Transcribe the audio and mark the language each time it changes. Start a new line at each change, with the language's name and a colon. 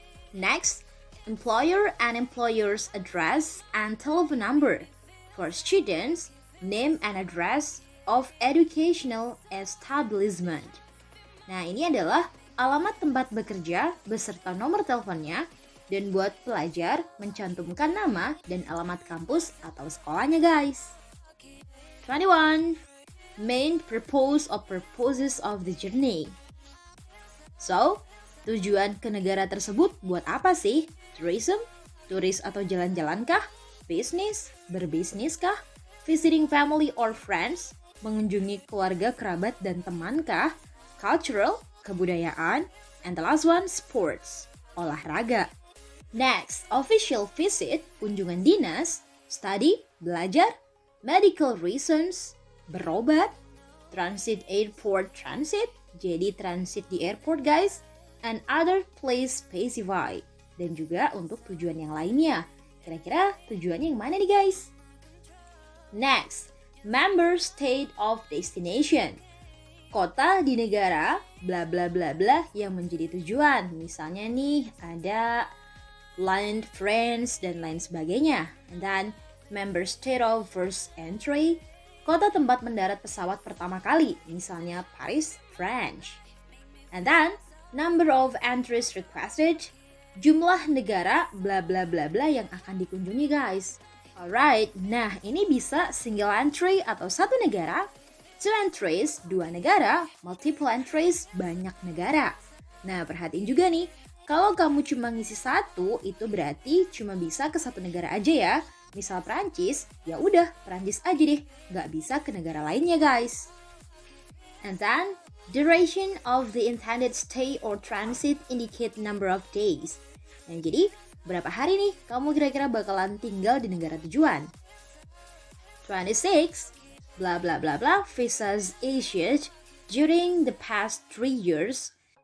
English: Next, employer and employer's address and telephone number. For students, name and address of educational establishment.
Indonesian: Nah, ini adalah alamat tempat bekerja beserta nomor teleponnya, dan buat pelajar mencantumkan nama dan alamat kampus atau sekolahnya guys.
English: 21. Main purpose or purposes of the journey. So,
Indonesian: Tujuan ke negara tersebut buat apa sih?
English: Tourism?
Indonesian: Turis atau jalan-jalan kah? Bisnis? Berbisnis kah?
English: Visiting family or friends?
Indonesian: Mengunjungi keluarga, kerabat, dan teman kah?
English: Cultural?
Indonesian: Kebudayaan?
English: And the last one, sports. Olahraga. Next, official visit,
Indonesian: kunjungan dinas,
English: study, belajar, medical reasons, berobat, transit airport transit,
Indonesian: jadi transit di airport guys,
English: and other place specified.
Indonesian: Dan juga untuk tujuan yang lainnya. Kira-kira tujuannya yang mana nih guys?
English: Next, member state of destination.
Indonesian: Kota di negara, bla bla bla bla yang menjadi tujuan. Misalnya nih ada land, France, dan lain sebagainya.
English: And then, member state of first entry,
Indonesian: kota tempat mendarat pesawat pertama kali.
English: Misalnya Paris, French. And then, number of entries requested,
Indonesian: jumlah negara bla bla bla bla yang akan dikunjungi
English: guys.
Indonesian: Alright, nah ini bisa single entry atau satu negara, two entries, dua negara, multiple entries, banyak negara. Nah perhatiin juga nih, kalau kamu cuma ngisi satu, itu berarti cuma bisa ke satu negara aja ya. Misal Prancis, ya udah Prancis aja deh, nggak bisa ke negara lainnya guys.
English: And then, duration of the intended stay or transit indicate number of days.
Indonesian: Nah, jadi berapa hari nih kamu kira-kira bakalan tinggal di negara tujuan?
English: 26, bla bla bla bla, visas issued during the past 3 years.